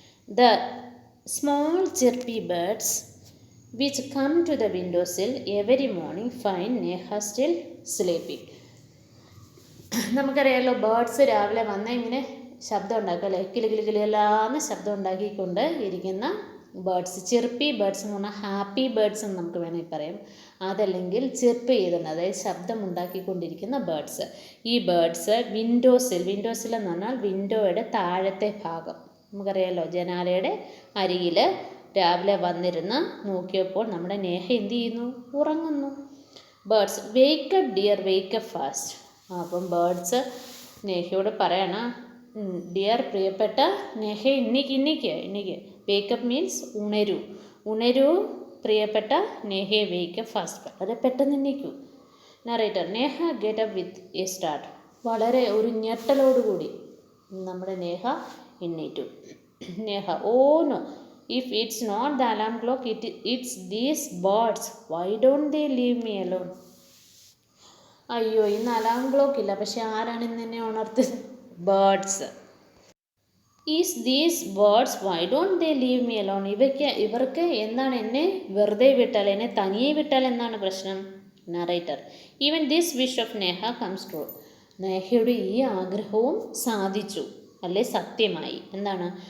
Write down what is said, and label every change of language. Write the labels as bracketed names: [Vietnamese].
[English] The small chirpy birds which come to the windowsill every morning find Neha still sleeping. [Malayalam] നമുക്കറിയാമല്ലോ, birds രാവിലെ വന്ന് ഇങ്ങനെ ശബ്ദം ഉണ്ടാക്കും അല്ലേ? കിലുകിലുകിലെല്ലാന്ന് ശബ്ദം ഉണ്ടാക്കിക്കൊണ്ട് ഇരിക്കുന്ന ബേർഡ്സ്. ചിർപ്പി ബേർഡ്സ് എന്ന് പറഞ്ഞാൽ ഹാപ്പി ബേർഡ്സ് എന്ന് നമുക്ക് വേണമെങ്കിൽ പറയാം. അതല്ലെങ്കിൽ ചിർപ്പ് ചെയ്തിട്ടുണ്ട്, അതായത് ശബ്ദം ഉണ്ടാക്കിക്കൊണ്ടിരിക്കുന്ന ബേർഡ്സ്. ഈ ബേർഡ്സ് വിൻഡോസിൽ എന്ന് പറഞ്ഞാൽ വിൻഡോയുടെ താഴത്തെ ഭാഗം, നമുക്കറിയാമല്ലോ, ജനാലയുടെ അരികിൽ രാവിലെ വന്നിരുന്ന് നോക്കിയപ്പോൾ നമ്മുടെ നേഹ എന്ത് ചെയ്യുന്നു? ഉറങ്ങുന്നു. Birds. [English] Wake up dear, wake up fast. [Malayalam] അപ്പം ബേർഡ്സ് നേഹയോട് പറയണം, ഡിയർ പ്രിയപ്പെട്ട നേഹ, ഇന്നിക്ക്. വേക്കപ്പ് മീൻസ് ഉണരൂ പ്രിയപ്പെട്ട നേഹയെ, [English] wake up fast, [Malayalam] വളരെ പെട്ടെന്ന് എണ്ണീക്കൂ. Narrator. [English] Neha get up with a start. [Malayalam] വളരെ ഒരു ഞെട്ടലോടുകൂടി നമ്മുടെ Neha എണ്ണീറ്റു. Neha. [English] No, if it's not the alarm clock, it's these birds. Why don't they leave me alone? [Malayalam] അയ്യോ, ഇന്ന് അലാം ക്ലോക്ക് ഇല്ല, പക്ഷെ ആരാണ് ഇന്ന് എന്നെ ഉണർത്തുന്നത്? Birds. [English] Is these birds why don't they leave me alone. [Malayalam] ഇവർക്ക് എന്താണ് എന്നെ വെറുതെ വിട്ടാൽ, എന്നെ തനിയെ വിട്ടാൽ എന്താണ് പ്രശ്നം? Narrator. [English] Even this wish of Neha comes true. [Malayalam] നേഹയുടെ ഈ ആഗ്രഹവും സാധിച്ചു, അല്ലെ സത്യമായി. എന്താണ്?